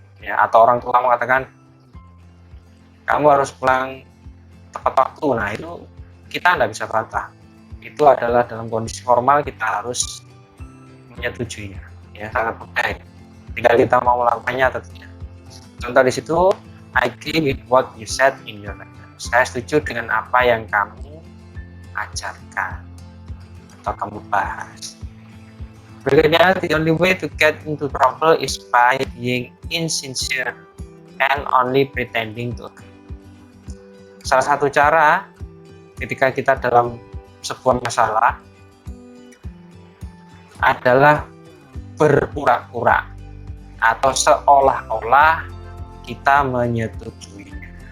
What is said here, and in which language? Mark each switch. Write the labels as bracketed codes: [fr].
[id] Ya, atau orang tua mengatakan, kamu harus pulang tepat waktu. Nah, itu kita tidak bisa bantah. Itu adalah dalam kondisi formal, kita harus menyetujuinya. Ya, sangat mudah. Tinggal kita mau melakukannya atau tidak. Contoh di situ, [en] I agree with what you said in your lecture. [id] Saya setuju dengan apa yang kamu ajarkan atau kamu bahas. [en] Berikutnya, the only way to get into trouble is by being insincere and only pretending to agree. [id] Salah satu cara ketika kita dalam sebuah masalah adalah berpura-pura atau seolah-olah kita menyetujuinya.